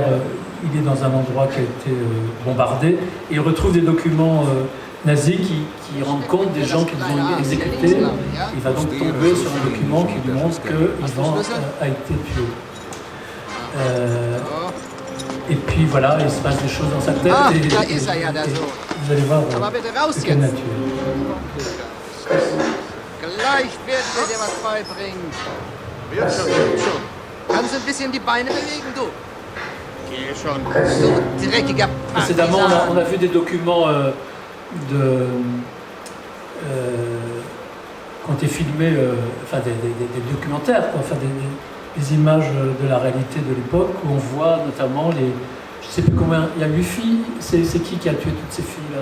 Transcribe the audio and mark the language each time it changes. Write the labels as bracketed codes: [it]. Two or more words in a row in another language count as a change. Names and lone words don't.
[fr] Il est dans un endroit qui a été bombardé, et il retrouve des documents nazis qui rendent compte des gens qu'ils ont exécutés. Il va donc tomber sur un document qui lui montre que Ivan a été tué. Et puis voilà, il se passe des choses dans sa tête, et vous allez voir de quelle nature. [de] Gleich werden wir dir was beibringen. Kannst du ein bisschen die Beine bewegen, du? Geh schon. Du dreckiger Partisan. [fr] Précédemment, on a vu des documents qui ont été filmés, enfin des documentaires, quoi, enfin des images de la réalité de l'époque, où on voit notamment je ne sais plus combien, il y a 8 filles, c'est qui a tué toutes ces filles-là?